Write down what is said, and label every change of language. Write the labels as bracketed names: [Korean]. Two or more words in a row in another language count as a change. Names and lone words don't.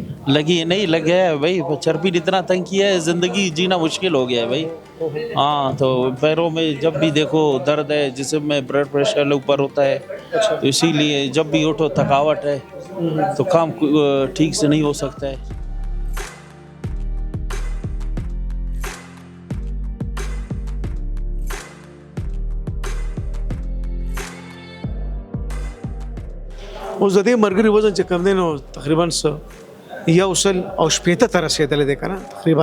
[Urdu] لگی ہے نہیں لگ گیا ہے بھائی. چربی نے اتنا تنگ کیا ہے زندگی جینا مشکل ہو گیا ہے بھائی. ہاں تو پیروں میں جب بھی دیکھو درد ہے جسم میں [English] blood pressure [Urdu] اوپر ہوتا ہے. تو اسی لیے جب بھی اٹھو تھکاوٹ ہے تو کام ٹھیک سے نہیں ہو سکتا ہے. [Pashto] اوس د دې مرګري وزن چې کم دی نو تقریبا 100 او 80 ته رسېدلی دی که نه تقریبا.